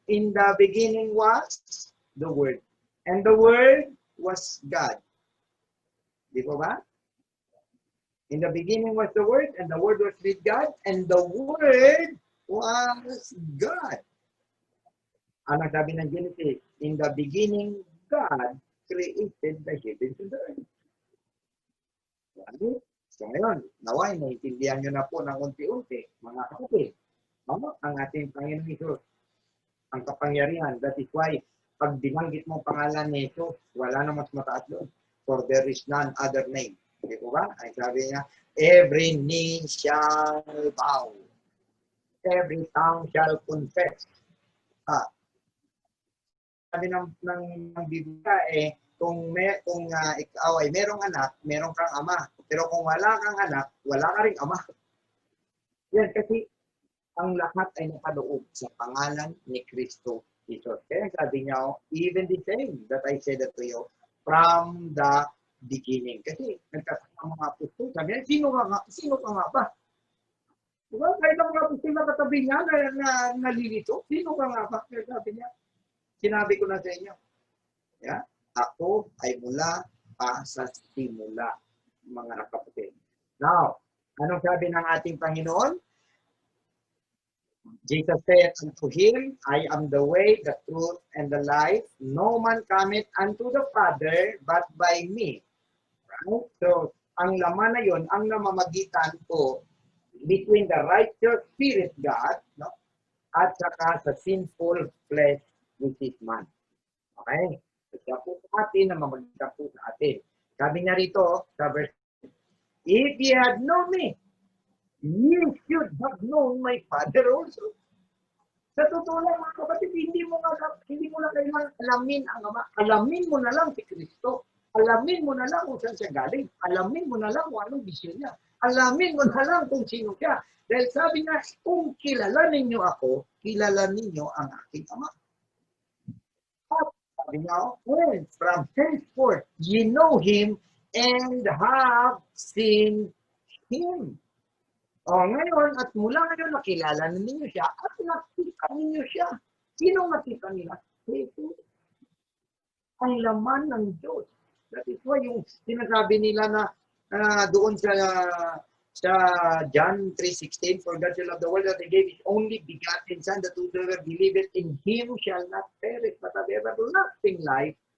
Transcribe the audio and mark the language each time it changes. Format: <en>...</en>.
<en>In the beginning was the Word. And the Word was God.</en> <tl>Di ba ba?</tl> <en>In the beginning was the Word, and the Word was with God, and the Word was God.</en> <tl>Ano sabi ng Genesis?</tl> <en>In the beginning, God created the heavens and the earth.</en> <tl>So ngayon, naway, naiintindihan nyo na po ng unti-unti, mga kapatid. Ang ating Panginoon Isus, ang kapangyarihan.</tl> <en>That is why,</en> <tl>pag binanggit mo pangalan ni Jesus, wala na mas mataas doon.</tl> <en>For there is none other name.</en> <tl>Hindi ko ba? Ay sabi niya,</tl> <en>every knee shall bow. Every tongue shall confess.</en> <tl>Sabi ng Biblia kung ikaw ay merong anak, meron kang ama. Pero kung wala kang anak, wala ka ring ama. Yan kasi ang lahat ay nakaloob sa pangalan ni Kristo Jesus. Kaya sabi niya,</tl> <en>even the same that I said to you from the beginning.</en> <tl>Kasi nagkasama mga apostol. Sabi niya, sino ka nga ba? Diba? Kahit ang mga apostol na katabi niya na nalilito, sino ka nga ba? Kaya sabi niya, sinabi ko na sa inyo. Yeah? Ako ay mula pa sa simula, mga kapatid. Now, anong sabi ng ating Panginoon?</tl> <en>Jesus said unto him, I am the way, the truth, and the life. No man cometh unto the Father but by me.</en> <tl>Right? So, ang laman na yun, ang namamagitan po</tl> <en>between the righteous spirit God,</en> <tl>no, at saka sa</tl> <en>sinful flesh which is man.</en> <tl>Okay? Siya po sa atin, namamagitan po sa atin. Sabi niya rito, sa verse,</tl> <en>if ye had known me, ye should have known my Father also.</en> <tl>Sa totoo lang, mga kapatid, hindi mo na kailangan alamin ang Ama. Alamin mo na lang si Kristo. Alamin mo na lang kung saan siya galing. Alamin mo na lang kung anong bisyon niya. Alamin mo na lang kung sino siya. Dahil sabi niya, kung kilala ninyo ako, kilala ninyo ang aking Ama. At sabi niya,</tl> <en>when from henceforth ye know him and have seen him.</en> <tl>O ngayon, at mula ngayon, nakilala na ninyo siya at nakita ninyo siya. Sino nakita nila? Jesus. Ang laman ng Diyos.</tl> <en>That is why</en> <tl>yung sinasabi nila na doon sa</tl> <en>John 3:16, for God so loved the world that He gave His only begotten Son, that whosoever believeth in Him shall not perish, but have everlasting life.</en>